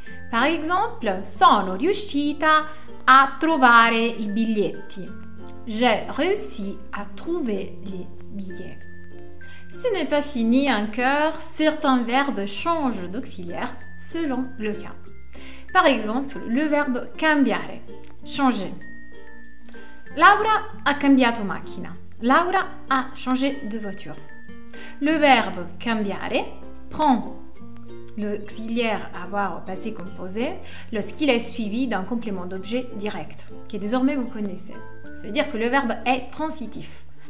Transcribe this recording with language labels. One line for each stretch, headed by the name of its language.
French: Par exemple,
Italian: sono riuscita a trovare i biglietti.
French: J'ai réussi à trouver les billets. Ce n'est pas fini encore, certains verbes changent d'auxiliaire selon le cas. Par exemple, le verbe cambiare, changer.
Italian: Laura ha cambiato macchina.
French: Laura a changé de voiture. Le verbe cambiare prend l'auxiliaire avoir au passé composé lorsqu'il est suivi d'un complément d'objet direct, que désormais vous connaissez. Ça veut dire que le verbe est transitif.